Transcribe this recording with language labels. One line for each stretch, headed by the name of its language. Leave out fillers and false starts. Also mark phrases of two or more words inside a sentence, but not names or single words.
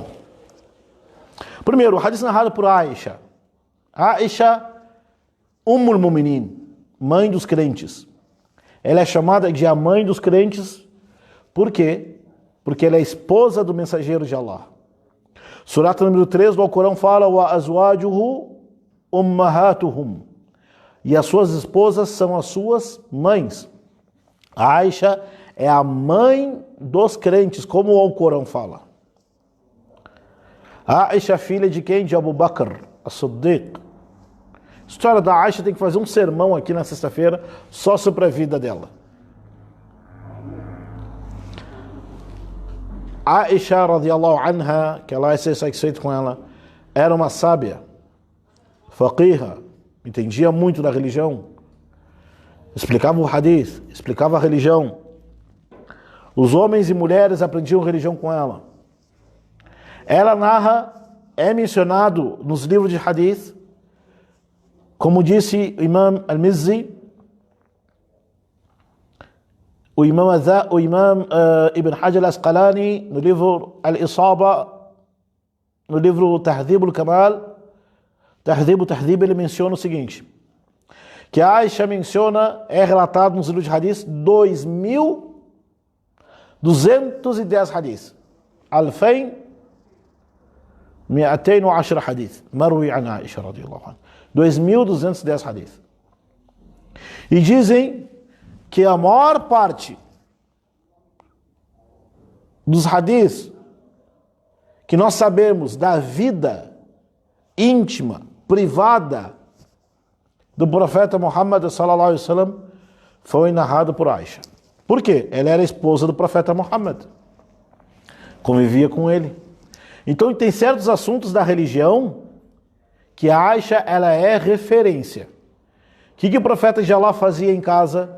Portuguese: Primeiro, o hadith narrado por Aisha.
Arabic: عائشة أم المؤمنين,
Portuguese: mãe dos crentes. Ela é chamada de a mãe dos crentes. Por quê? Porque ela é esposa do mensageiro de Allah. Surata número 3 do Alcorão fala:
Arabic: وأزواجه أمهاتهم.
Portuguese: E as suas esposas são as suas mães. A Aisha é a mãe dos crentes, como o Alcorão fala. A Aisha, filha de quem? De Abu Bakr, as-Siddiq. A história da Aisha tem que fazer um sermão aqui na sexta-feira só sobre a vida dela. Aisha,
Arabic: رضي الله عنها,
Portuguese: que Allah é satisfeito com ela, era uma sábia, faqiha, entendia muito da religião, explicava o hadith, explicava a religião. Os homens e mulheres aprendiam religião com ela. Ela narra, é mencionado nos livros de hadith, como disse o Imam Al-Mizzi, o Imam Ibn Hajar Al-Asqalani, no livro Al-Isaba, no livro Tahdhib Al-Kamal, Tahdhib, ele menciona o seguinte, que a Aisha menciona, é relatado nos livros de hadith, 2.210 hadith. Alfain 210 hadith.
Arabic: مروي عن عائشة رضي الله عنها.
Portuguese: 2.210 hadith. E dizem que a maior parte dos hadiths que nós sabemos da vida íntima, privada do profeta Muhammad
Arabic: صلى الله عليه وسلم
Portuguese: foi narrado por Aisha. Por quê? Ela era esposa do profeta Muhammad. Convivia com ele. Então tem certos assuntos da religião que a Aisha, ela é referência. O que o profeta de Allah fazia em casa?